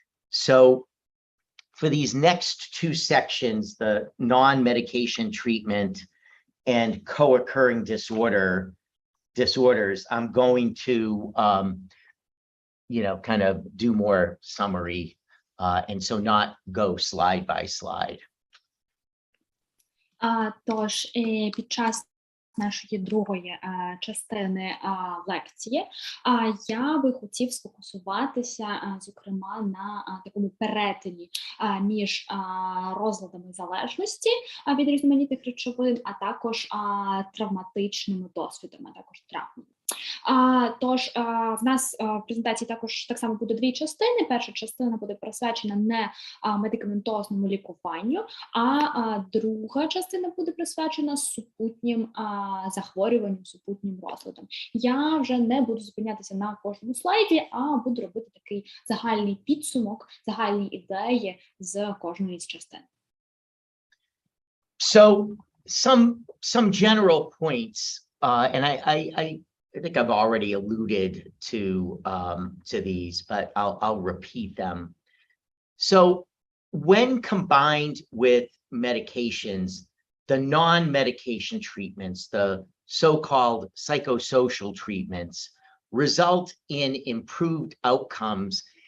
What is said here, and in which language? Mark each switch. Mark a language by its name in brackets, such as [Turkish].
[English] So for these next two sections, the non-medication treatment and co-occurring disorders, I'm going to kind of do more summary, and so not go slide by slide. [Ukrainian] Тож, під час нашої другої частини лекції я би хотів сфокусуватися, зокрема, на такому перетині між розладами залежності від різноманітних речовин, а також травматичними досвідами, а також травмами. Тож в нас в презентації так само буде дві частини. Перша частина буде присвячена не медикаментозному лікуванню, а друга частина буде присвячена супутнім захворюванням, супутнім розладам. Я вже не буду зупинятися на кожному слайді, а буду робити такий загальний підсумок, загальні ідеї з кожної з частин. [English] So some general points, and I think I've already alluded to these, but I'll repeat them. So when combined with medications, the non-medication treatments, the so-called psychosocial treatments, result in improved outcomes.